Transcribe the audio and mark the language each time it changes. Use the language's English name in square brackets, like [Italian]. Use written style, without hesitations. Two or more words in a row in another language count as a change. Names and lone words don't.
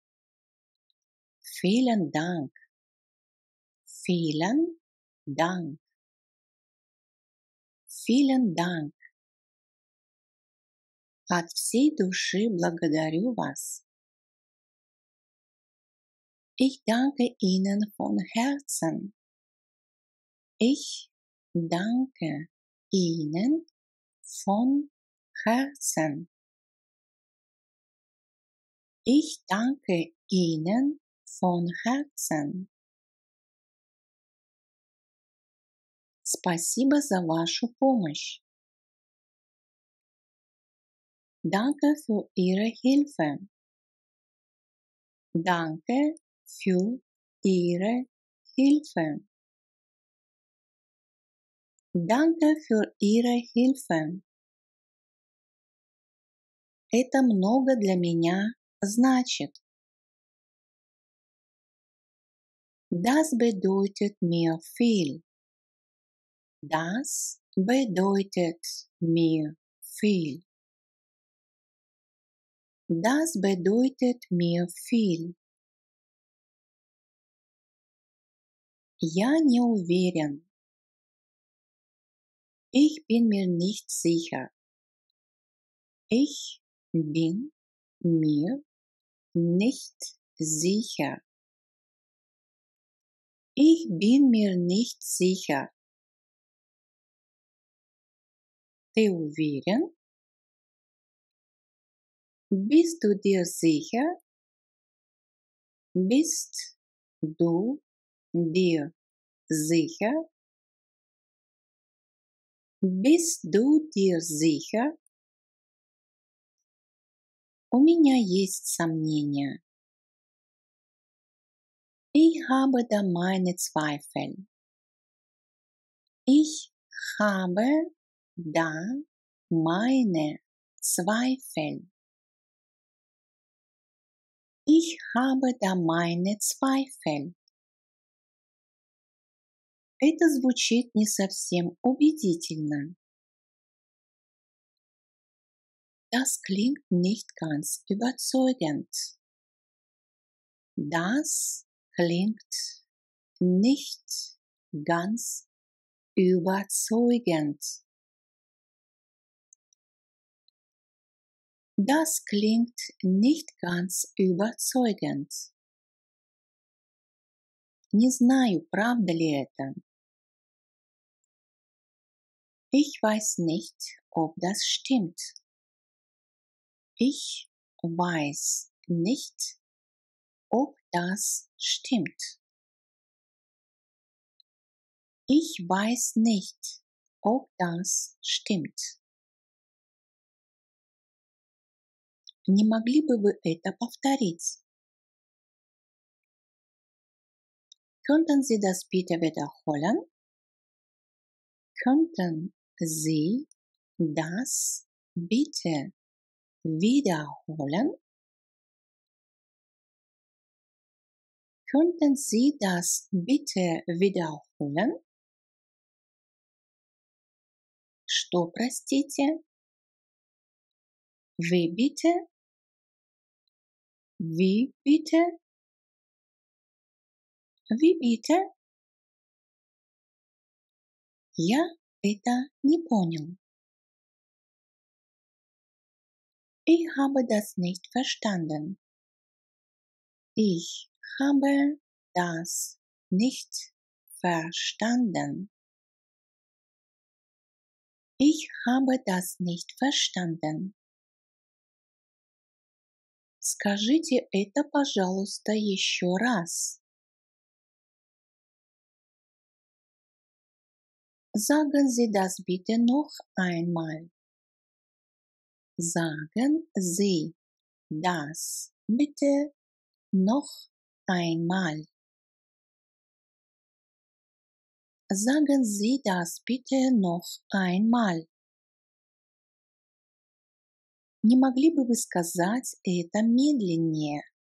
[German] Vielen Dank. Vielen Dank. Vielen Dank. [Russian] От всей души благодарю вас. [German] Ich danke Ihnen von Herzen. Ich danke Ihnen von Herzen. Ich danke Ihnen von Herzen. [Russian] Спасибо за вашу помощь. [German] Danke für Ihre Hilfe. Danke für Ihre Hilfe. Danke für Ihre Hilfe. [Russian] Это много для меня значит. [German] Das bedeutet mir viel. Das bedeutet mir viel. Das bedeutet mir viel. [Russian] Я не уверен. [German] Ich bin mir nicht sicher. Ich bin mir nicht sicher. Ich bin mir nicht sicher. [Russian] Ты уверен? [German] Bist du dir sicher? Bist du dir sicher? Bist du dir sicher? [Russian] У меня есть сомнения. [German] Ich habe da meine Zweifel. Ich habe da meine Zweifel. Ich habe da meine Zweifel. [Russian] Это звучит не совсем убедительно. [German] Das klingt nicht ganz überzeugend. Das klingt nicht ganz überzeugend. Das klingt nicht ganz überzeugend. [Russian] Не знаю, правда ли это. [German] Ich weiß nicht, ob das stimmt. Ich weiß nicht, ob das stimmt. Ich weiß nicht, ob das stimmt. [Russian] Не могли бы вы это повторить? [German] Könnten Sie das bitte wiederholen? Könnten Sie das bitte wiederholen? Könnten Sie das bitte wiederholen? [Russian] Что, простите? [German] Вы bitte? Wie bitte? Wie bitte? [Russian] Я это не понял. [German] Ich habe das nicht verstanden. Ich habe das nicht verstanden. Ich habe das nicht verstanden. [Russian] Скажите это, пожалуйста, еще раз. [German] Sagen Sie das bitte noch einmal. Sagen Sie das bitte noch einmal. Sagen Sie das bitte noch einmal. [Russian] Не могли бы вы сказать это медленнее?